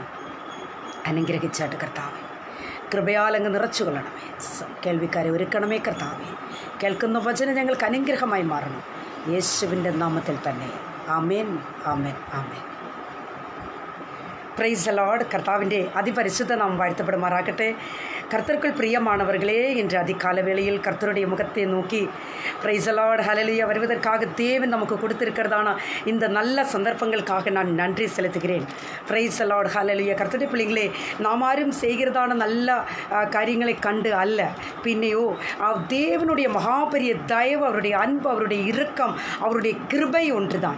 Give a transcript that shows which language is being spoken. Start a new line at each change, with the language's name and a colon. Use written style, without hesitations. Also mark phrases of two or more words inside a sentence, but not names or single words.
Malayalam: അനുഗ്രഹിച്ചാട്ട് കർത്താവെ, കൃപയാൽ അങ്ങ് നിറച്ചു കൊള്ളണമേ. കേൾവിക്കാരെ ഒരുക്കണമേ കർത്താവെ. കേൾക്കുന്ന വചനം ഞങ്ങൾക്ക് അനുഗ്രഹമായി മാറണം. യേശുവിൻ്റെ നാമത്തിൽ തന്നെ. ആമേൻ, ആമേൻ, ആമേൻ.
English: Praise the Lord.
Malayalam: കർത്താവിൻ്റെ അതിപരിശുദ്ധ നാമം വാഴ്ത്തപ്പെടുമാറാകട്ടെ.
Tamil: கர்த்தருக்குள் பிரியமானவர்களே, இன்று அதிகாலவேளையில் கர்த்தருடைய முகத்தை நோக்கி
English: Praise Lord
Tamil: ஹல்லேலூயா வருவதற்காக தேவன் நமக்கு கொடுத்திருக்கிறதான இந்த நல்ல சந்தர்ப்பங்களுக்காக நான் நன்றி செலுத்துகிறேன்.
English: Praise Lord Hallelujah.
Tamil: கர்த்தருடைய பிள்ளைகளே, நாம் ஆரும் செய்கிறதான நல்ல காரியங்களை கண்டு அல்ல, பின்னையோ தேவனுடைய மகாபெரிய தயவு, அவருடைய அன்பு, அவருடைய இரக்கம், அவருடைய கிருபை ஒன்றுதான்.